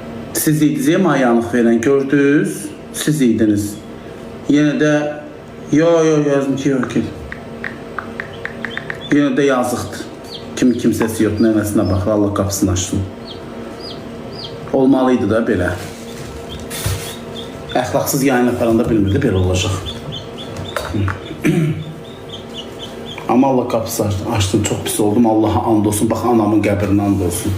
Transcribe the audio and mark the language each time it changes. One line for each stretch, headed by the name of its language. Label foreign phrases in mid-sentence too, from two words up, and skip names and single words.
Azerbaijani: Siz idiniz ya mayanlıq veren, gördünüz. Siz idiniz.
Turkish: Yine de yazdım ki yok ki. Yine de yazıqdır.
Azerbaijani: Kimsəsi yox, nənəsinə baxır, Allah qapısını açsın. Olmalıydı da belə. Əxlaqsız yayın aparanda bilmirdi, belə olacaq. Amma Allah qapısı açsın, çox pis oldum, Allaha and olsun, bax anamın qəbrinə and olsun.